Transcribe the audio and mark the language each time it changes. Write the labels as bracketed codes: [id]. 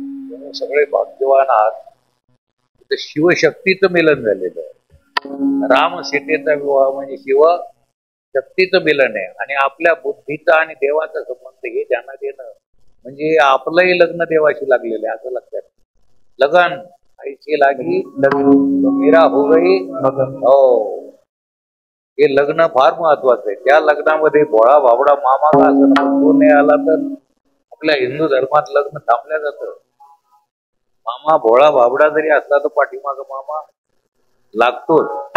[mr] तुम्ही सगळे भाग्यवान आहात. तर शिवशक्तीचं मिलन झालेलं आहे. राम सीतेचा विवाह म्हणजे शिव शक्तीचं मिलन आहे. आणि आपल्या बुद्धीचा आणि देवाचा संबंध हे ध्यानात येणं म्हणजे आपलंही लग्न देवाशी लागलेलं आहे असं लक्षात. [hi] लगन ऐसी लागी लग्न मेरा हो गई हो. [mr] हे लग्न फार महत्वाचं आहे. त्या लग्नामध्ये भोळा भाबडा मामा का असं तो नाही आला तर आपल्या हिंदू धर्मात लग्न थांबल्या जातं. मामा भोळा भाबडा जरी असला तर पाठीमाग मामा लागतोच.